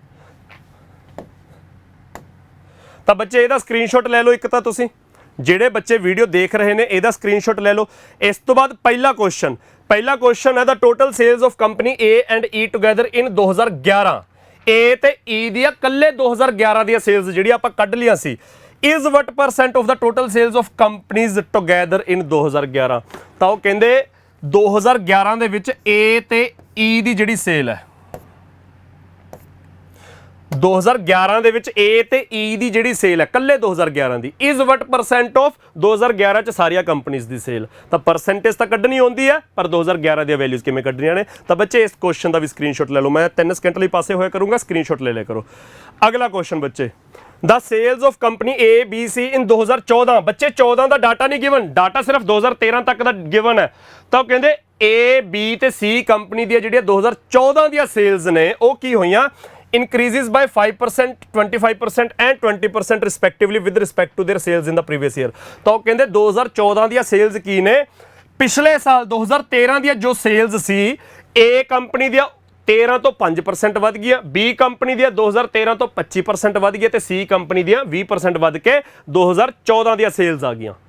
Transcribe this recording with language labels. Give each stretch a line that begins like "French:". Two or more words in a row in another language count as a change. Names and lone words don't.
Punjabi: ਤਾਂ ਬੱਚੇ ਇਹਦਾ ਸਕਰੀਨਸ਼ਾਟ ਲੈ ਲਓ ਇੱਕ, ਤਾਂ ਤੁਸੀਂ ਜਿਹੜੇ ਬੱਚੇ ਵੀਡੀਓ ਦੇਖ ਰਹੇ ਨੇ ਇਹਦਾ ਸਕਰੀਨਸ਼ਾਟ ਲੈ ਲਓ। ਇਸ ਤੋਂ ਬਾਅਦ ਪਹਿਲਾ ਕੁਐਸਚਨ ਹੈ
English: the total sales of company A and E together in 2011.
Punjabi: A ਤੇ E ਦੀਆਂ ਕੱਲੇ 2011 ਦੀਆਂ ਸੇਲਸ ਜਿਹੜੀ ਆਪਾਂ ਕੱਢ ਲੀਆਂ ਸੀ,
English: is what percent of the total sales of companies together in 2011।
Punjabi: ਤਾਂ ਉਹ ਕਹਿੰਦੇ 2011 ਦੇ ਵਿੱਚ A ਤੇ E ਦੀ ਜਿਹੜੀ ਸੇਲ ਹੈ, 2011 ਦੇ ਵਿੱਚ A ਤੇ E ਦੀ ਜਿਹੜੀ ਸੇਲ ਹੈ ਕੱਲੇ 2011 ਦੀ,
English: is what percent of
Punjabi: 2011 ਚ ਸਾਰੀਆਂ ਕੰਪਨੀਆਂ ਦੀ ਸੇਲ। ਤਾਂ ਪਰਸੈਂਟੇਜ ਤਾਂ ਕੱਢਣੀ ਹੁੰਦੀ ਹੈ, ਪਰ 2011 ਦੀਆਂ ਵੈਲਿਊਜ਼ ਕਿਵੇਂ ਕੱਢਣੀਆਂ ਨੇ। ਤਾਂ ਬੱਚੇ ਇਸ ਕੁਐਸਚਨ ਦਾ ਵੀ ਸਕਰੀਨਸ਼ਾਟ ਲੈ ਲਓ, ਮੈਂ 3 ਸਕਿੰਟ ਲਈ ਪਾਸੇ ਹੋਇਆ ਕਰੂੰਗਾ, ਸਕਰੀਨਸ਼ਾਟ ਲੈ ਲਿਆ ਕਰੋ। ਅਗਲਾ ਕੁਐਸਚਨ ਬੱਚੇ,
English: the sales of company A B C in 2014.
Punjabi: ਬੱਚੇ 14 ਦਾ ਡਾਟਾ ਨਹੀਂ ਗਿਵਨ, ਡਾਟਾ ਸਿਰਫ 2013 ਤੱਕ ਦਾ ਗਿਵਨ ਹੈ। ਤਾਂ ਉਹ ਕਹਿੰਦੇ A B ਤੇ C ਕੰਪਨੀ ਦੀਆਂ ਜਿਹੜੀਆਂ 2014 ਦੀਆਂ ਸੇਲਸ ਨੇ ਉਹ ਕੀ ਹੋਈਆਂ,
English: increases by 5%, 25% and 20% respectively with respect to their sales in the previous year।
Punjabi: ਤਾਂ ਉਹ ਕਹਿੰਦੇ 2014 ਦੀਆਂ ਸੇਲਸ ਕੀ ਨੇ, ਪਿਛਲੇ ਸਾਲ 2013 ਦੀਆਂ ਜੋ ਸੇਲਸ ਸੀ A ਕੰਪਨੀ ਦੀਆਂ 13 ਤੋਂ 5% ਵੱਧ ਗਈਆਂ, B ਕੰਪਨੀ ਦੀਆਂ 2013 ਤੋਂ 25% ਵੱਧ ਗਈਆਂ ਤੇ C ਕੰਪਨੀ ਦੀਆਂ 20% ਵੱਧ ਕੇ 2014 ਦੀਆਂ ਸੇਲਸ ਆ ਗਈਆਂ।